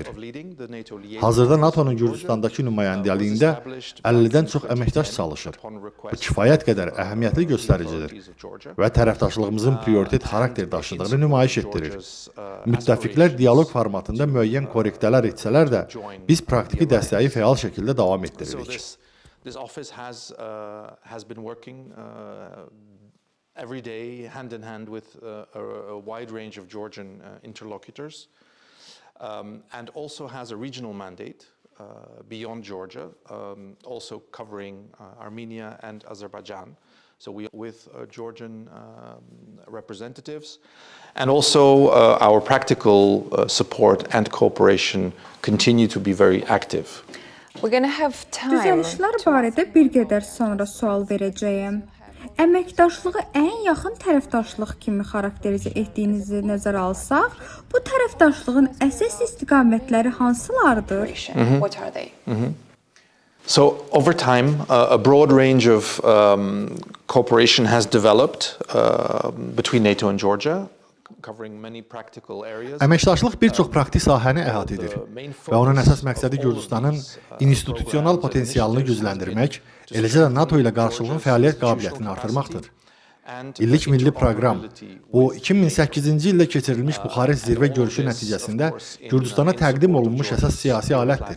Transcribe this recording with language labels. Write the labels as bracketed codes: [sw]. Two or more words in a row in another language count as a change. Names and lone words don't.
[az] Hazırda NATO-nun Gürcüstandakı nümayəndəliyində 50-dən çox əməkdaş çalışır. Bu kifayət qədər əhəmiyyətli göstəricidir və tərəfdaşlığımızın prioritet xarakter daşıdığını nümayiş etdirir. Müttəfiqlər dialoq formatında müəyyən korrektələr etsələr də, biz praktiki dəstəyi fəal şəkildə davam etdiririk. [en] This office has been working every day, hand in hand with a wide range of Georgian interlocutors, and also has a regional mandate beyond Georgia, also covering Armenia and Azerbaijan. So we with Georgian representatives, and also our practical support and cooperation continue to be very active. We're going to have time. [az] Düzəlişlər barədə bir qədər sonra sual verəcəyəm. Əməkdaşlığı ən yaxın tərəfdaşlıq kimi xarakterizə etdiyinizi nəzərə alsaq, bu tərəfdaşlığın əsas istiqamətləri hansılardır? [en] What are they? So over time, a broad range of cooperation has developed between NATO and Georgia, covering many practical areas. [az] Əməkdaşlıq bir çox praktik sahəni əhatə edir və onun əsas məqsədi Gürcüstanın institusional potensialını gücləndirmək, eləcə də NATO ilə qarşılıqlı fəaliyyət qabiliyyətini artırmaqdır. İllik milli proqram, o 2008-ci ildə keçirilmiş Buxarest zirvə görüşü nəticəsində Gürcüstana təqdim olunmuş əsas siyasi alətdir.